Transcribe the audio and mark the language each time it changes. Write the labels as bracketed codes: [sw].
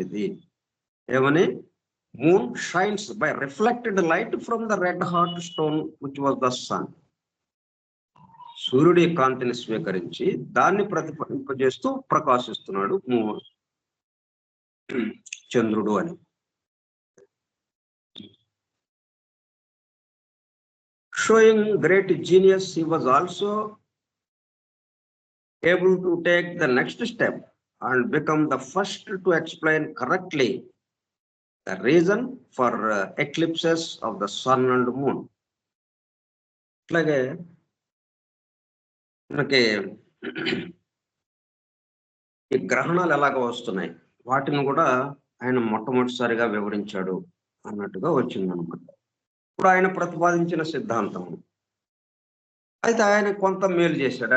[te] ఇది ఏమని? [en] Moon shines by reflected light from the red hot stone which was the sun. [te] సూర్యుడి కాంతిని స్వీకరించి దాన్ని ప్రతిఫలింపజేస్తూ ప్రకాశిస్తున్నాడు చంద్రుడు అని. [en] Showing great genius, he was also able to take the next step and become the first to explain correctly the reason for eclipses of the sun and moon. [te] అట్లాగే మనకి ఈ గ్రహణాలు ఎలాగ వస్తున్నాయి వాటిని కూడా ఆయన మొట్టమొదటిసారిగా వివరించాడు అన్నట్టుగా వచ్చిందనమాట. ఇప్పుడు ఆయన ప్రతిపాదించిన సిద్ధాంతం అయితే ఆయన కొంత మేలు చేశాడు.